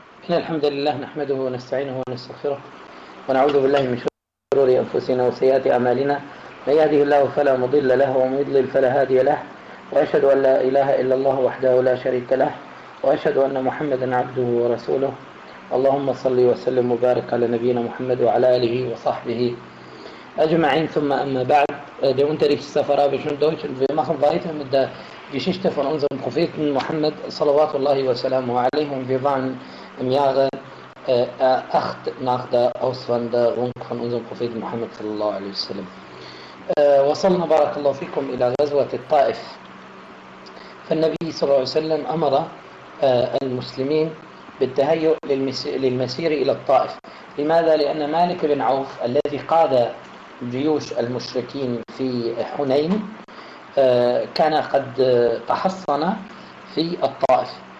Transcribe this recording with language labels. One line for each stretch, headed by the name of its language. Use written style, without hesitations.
Arabic: إن الحمد لله نحمده ونستعينه ونستغفره ونعوذ بالله من شرور أنفسنا وسيئات أعمالنا، من يهده الله فلا مضل له ومن يضلل فلا هادي له، وأشهد أن لا إله إلا الله وحده لا شريك له، وأشهد أن محمدا عبده ورسوله. اللهم صل وسلم وبارك على نبينا محمد وعلى آله وصحبه أجمعين. ثم أما بعد،
German: der Unterricht ist auf Arabisch und Deutsch und wir machen weiter mit der Geschichte von unserem Propheten Muhammad
Arabic: صلوات الله وسلامه عليه.
German: Wir waren im Jahre 8 nach der Auswanderung von unserem Propheten Muhammad sallallahu alaihi wasallam.
Arabic: وصلنا بارك الله فيكم إلى غزوة الطائف. فالنبي صلى الله عليه وسلم أمر المسلمين بالتهيؤ للمسير إلى الطائف. لماذا؟ لأن مالك بن عوف الذي قاد جيوش المشركين في حنين كان قد تحصن في الطائف.